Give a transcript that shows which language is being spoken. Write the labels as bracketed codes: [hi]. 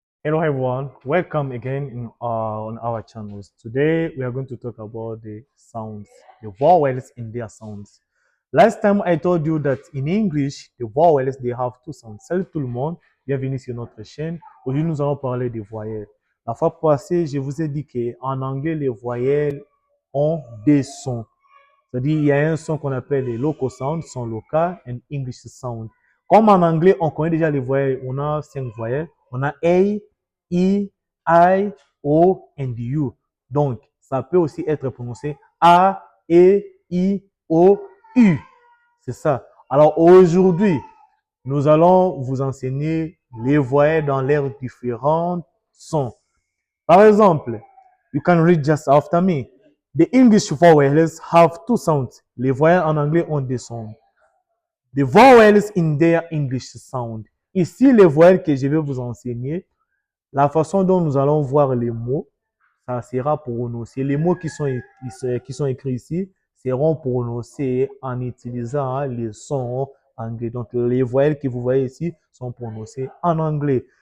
[en] Hello everyone, welcome again on our channels. Today we are going to talk about the sounds, the vowels in their sounds. Last time I told you that in English, the vowels they have two sounds. [fr] Salut tout le monde, bienvenue sur notre chaîne. Aujourd'hui nous allons parler des voyelles. La fois passée, je vous ai dit qu'en anglais les voyelles ont des sons. C'est-à-dire il y a un son qu'on appelle les [en] local sounds, [fr] son local, [en] and English sound. [fr] Comme en anglais, on connaît déjà les voyelles, on a 5 voyelles. On a A, I, I, O and U. Donc, ça peut aussi être prononcé A, E, I, O, U. C'est ça. Alors aujourd'hui, nous allons vous enseigner les voyelles dans leurs différents sons. Par exemple, [en] you can read just after me. The English vowels have two sounds. [fr] Les voyelles en anglais ont deux sons. [en] The vowels in their English sound. [fr] Ici, les voyelles que je vais vous enseigner, la façon dont nous allons voir les mots, ça sera prononcé. Les mots qui sont écrits ici seront prononcés en utilisant les sons anglais. Donc, les voyelles que vous voyez ici sont prononcées en anglais.